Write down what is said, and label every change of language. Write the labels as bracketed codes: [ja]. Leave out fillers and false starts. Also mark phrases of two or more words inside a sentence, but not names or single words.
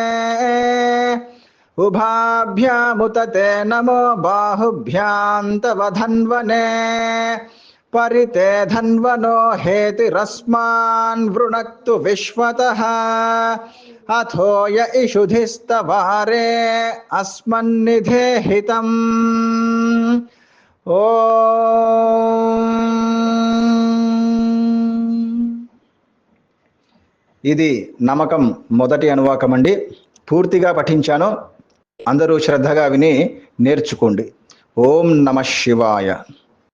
[sa] उभाभ्यामुतते नमो बाहुभ्यां तव धन्वने परिते धन्वनो हेतिरस्मान् वृणक्तु विश्वतः अथो य इषुधिस्तवारे अस्मन्निधेहितम् [te] ఇది నమకం మొదటి అనువాకం అండి. పూర్తిగా పఠించాను. అందరూ శ్రద్ధగా విని నేర్చుకోండి. [sa] ॐ नमः शिवाय.